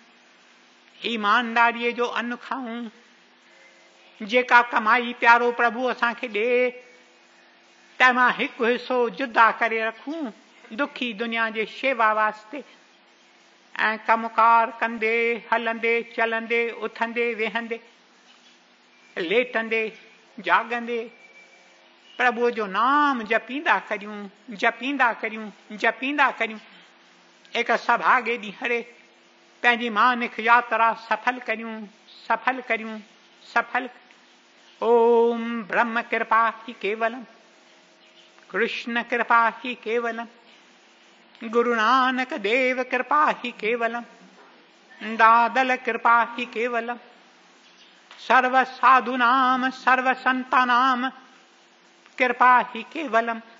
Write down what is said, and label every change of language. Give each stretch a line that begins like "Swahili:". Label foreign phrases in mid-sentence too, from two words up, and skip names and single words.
Sindhi: ईमानदारीअ जो अन्न खाऊं, जेका कमाई प्यारो प्रभु असांखे ॾे तंहिंमां हिकु हिसो जुदा करे रखूं दुखी दुनिया जे शेवा वास्ते, ऐं कमकार कंदे हलंदे चलंदे उथंदे वेहंदे लेटंदे जाॻंदे प्रभुअ जो नाम जपींदा करियूं, जपींदा करियूं, जपींदा करियूं, हिकु सभागे ॾींहं पंहिंजी मानिक यात्रा सफल करियूं, सफल करियूं, सफल।
Sanskrit: ओम ब्रह्म कृपा ही केवलम, कृष्ण कृपा ही केवलम, गुरु नानक देव कृपा ही केवलम, दादल कृपा ही केवलम, सर्व साधु नाम सर्व संता नाम कृपा ही केवलम।